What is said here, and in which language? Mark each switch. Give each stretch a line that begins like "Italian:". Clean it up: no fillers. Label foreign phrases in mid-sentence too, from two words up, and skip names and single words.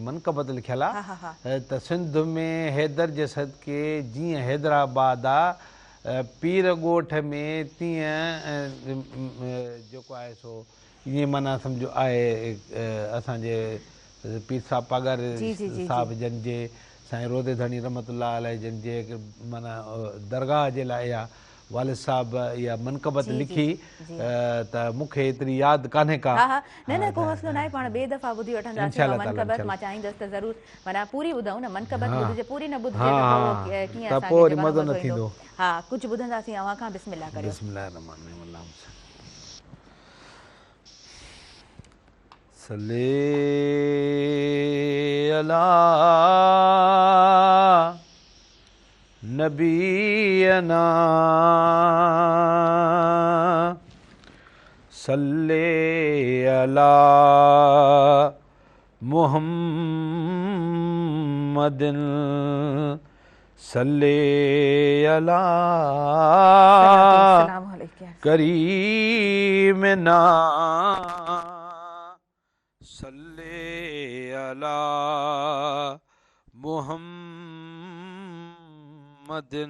Sindhi: मनक़बत लिखियलु आहे त सिंध में हैदर जे सदके जीअं हैदराबाद आहे, पीर ॻोठ में तीअं जेको आहे सो ईअं माना सम्झो आहे असांजे पीर साहब पागर साहिब जन जे, साईं रोदे धणी
Arabic: رحمة الله عليه
Sindhi: जन जे माना दरगाह जे लाइ इहा वालिद साहब इहा मनक़बत लिखी त मूंखे एतिरी यादि कान्हे का। न न को मसलो न आहे, पाण ॿिए दफ़ा ॿुधी वठंदासीं मनक़बत। मां चाहींदसि त ज़रूरु माना पूरी ॿुधूं न, मनक़बत ॿुधिजे, पूरी न ॿुधिजे त कीअं असांखे मज़ो न ईंदो। हा, कुझु ॿुधंदासीं अव्हां खां, बिस्मिल्लाह करियो।
Arabic: بسم الله رحمان رحيم صل على نبينا صل على محمد صل على كريمنا صل على محمد.